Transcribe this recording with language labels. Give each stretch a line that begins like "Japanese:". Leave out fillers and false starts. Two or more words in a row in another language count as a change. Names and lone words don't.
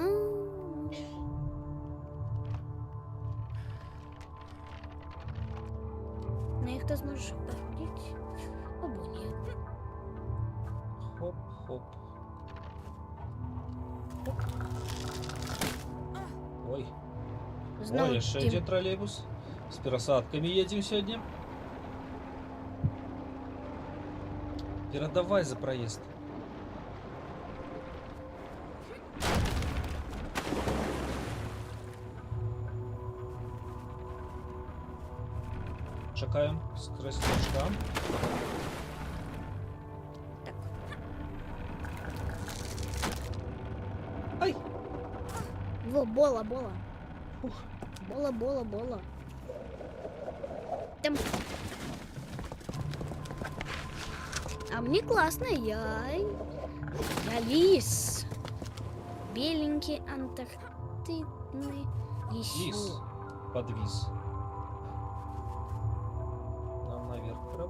Ukrainian: На їх ти зможеш походити? Або ні. Хоп, хоп. Ой. Знову Ой, ще таки,
Russian: один троллейбус. С пересадками едем сегодня. Передавай за проезд.
Ukrainian: Чекаем скоростячка.
Russian: так. Ай! Во, бола, бола. Ух. Бола, бола, бола. Там. А мне классно, я лис. Беленький антарктидный Лис. лисёк. Подвис. Нам наверх треба.